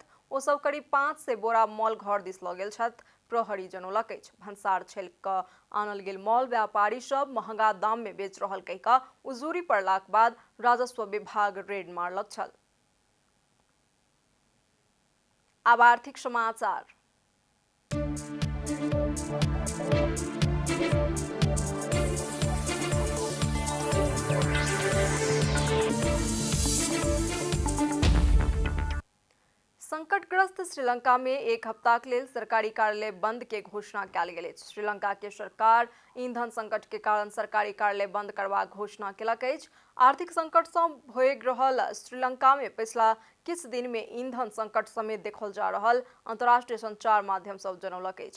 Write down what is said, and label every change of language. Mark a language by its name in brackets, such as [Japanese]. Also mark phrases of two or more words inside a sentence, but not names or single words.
[Maithili] ओ सब करीब 500 बोरा मल घर दिस लऽ गेल छथि, प्रहरी जनौलक अछि। भन्सार छेल कऽ आनल गेल मल व्यापारी सब महंगा दाम में बेच रहल कहि कऽ उजूरी पड़लाक बाद राजस्व विभाग रेड मारलक छल। अब आर्थिक समाचार। संकटग्रस्त श्रीलंका में 1 हफ्ताक लेल सरकारी कार्यालय बंद के घोषणा कयल गेल अछि। श्रीलंका के सरकार ईंधन संकट के कारण सरकारी कार्यालय बंद करबाक घोषणा केलक अछि। आर्थिक संकट सँ भोगि रहल श्रीलंका में पिछला किछ दिन में ईंधन संकट समेत देखल जा रहल अंतर्राष्ट्रीय संचार माध्यम सब जनौलक अछि।